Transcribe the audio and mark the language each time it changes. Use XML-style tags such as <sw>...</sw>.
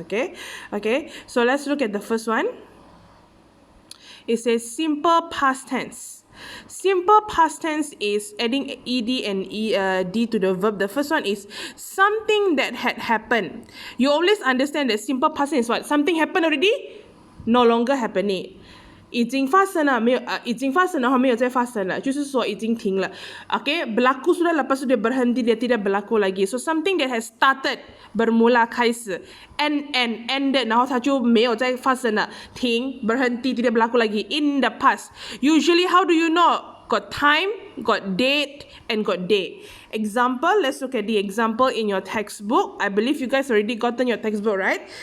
<en>Okay, so let's look at the first one. It says simple past tense. Simple past tense is adding ed and d to the verb. The first one is something that had happened. You always understand that simple past tense is what? Something happened already, no longer happening.</en> <zh>已经发生了，没有已经发生了，没有再发生了，就是说已经停了。</zh> <ms>Okay, berlaku sudah, lepas tu dia berhenti, dia tidak berlaku lagi.</ms> <en>So something that has started,</en> <ms>bermula</ms> <zh>开始</zh> <en>ended,</en> <zh>然后它就没有再发生了，停</zh> <ms>berhenti, tidak berlaku lagi.</ms> <en>In the past, usually how do you know? Got time, got date, and got day. Example, let's look at the example in your textbook. I believe you guys already gotten your textbook, right?</en>